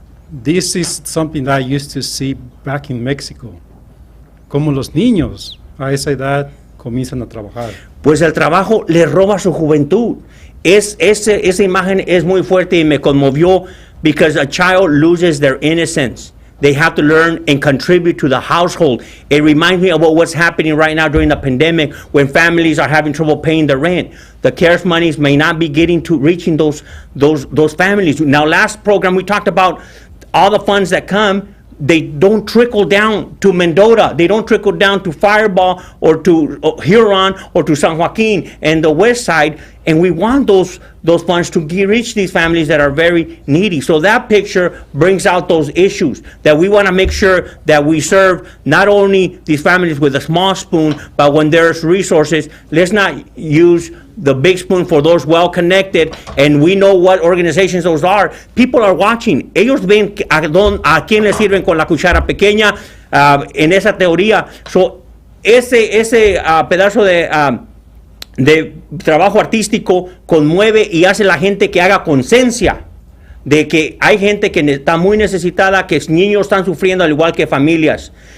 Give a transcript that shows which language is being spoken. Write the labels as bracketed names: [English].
[English] This is something that I used to see back in Mexico. [Spanish] Como los niños a esa edad comienzan a trabajar. Pues el trabajo le roba su juventud. Esa imagen es muy fuerte y me conmovió [English] because a child loses their innocence. They have to learn and contribute to the household. It reminds me of what's happening right now during the pandemic when families are having trouble paying the rent. The CARES monies may not be reaching those families. Now, last program we talked about all the funds that come, they don't trickle down to Mendota. They don't trickle down to Fireball or to Huron or to San Joaquin and the west side. And we want those funds to reach these families that are very needy. So that picture brings out those issues that we want to make sure that we serve not only these families with a small spoon, but when there's resources, let's not use the big spoon for those well-connected, and we know what organizations those are. People are watching. [Spanish] Ellos ven a quién les sirven con la cuchara pequeña en esa teoría. So, ese pedazo de trabajo artístico conmueve y hace la gente que haga conciencia de que hay gente que está muy necesitada, que niños están sufriendo al igual que familias.